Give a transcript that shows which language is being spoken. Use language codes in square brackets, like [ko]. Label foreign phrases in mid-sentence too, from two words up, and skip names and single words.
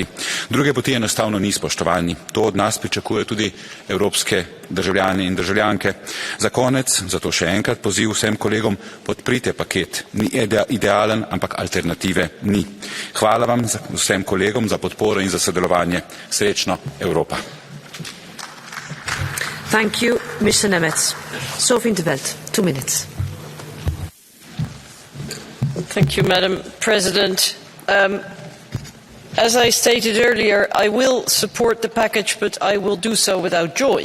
[sl] Druge poti enostavno ni, spoštovani. To od nas pričakuje tudi evropske državljani in državljanke. Za konec, zato še enkrat poziv vsem kolegom, podprite paket. Ni idealen, ampak alternative ni. Hvala vam vsem kolegom za podporo in za sodelovanje. Srečno, Evropa. [en] Thank you, Mr. Nemetz. Sophie Intervelt, 2 minutes. Thank you, Madam President. As I stated earlier, I will support the package, but I will do so without joy.